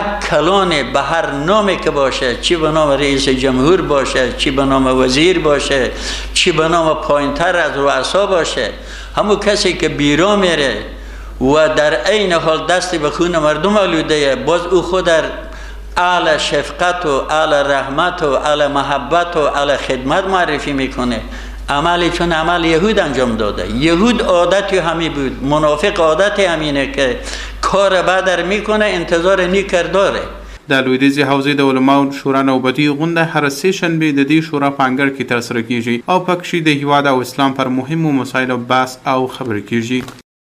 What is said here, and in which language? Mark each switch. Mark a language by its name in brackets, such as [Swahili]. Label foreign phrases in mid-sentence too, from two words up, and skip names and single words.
[Persian] کلان به هر نامی که باشه، چی به نام رئیس جمهور باشه، چی به نام وزیر باشه، چی به نام پایینتر از رؤسا باشه، همون کسی که بیرا میره و در عین حال دستی به خون مردم آلوده باز او خود در اعلی شفقت و اعلی رحمت و اعلی محبت و اعلی خدمت معرفی میکنه. عملی چون عمل یهود انجام داده. یهود عادتی همی بود، منافق عادتی همینه که کار بدر میکنه انتظار نیکر داره. [Pashto] د لویدیځې حوزې د علماو شورا نوبتي غونډه هره سه شنبې د دې شورا په انګړ کې ترسره کیږي او پکښې د هیواد او اسلام پر مهمو مسایلو بحث او خبرې کیږي.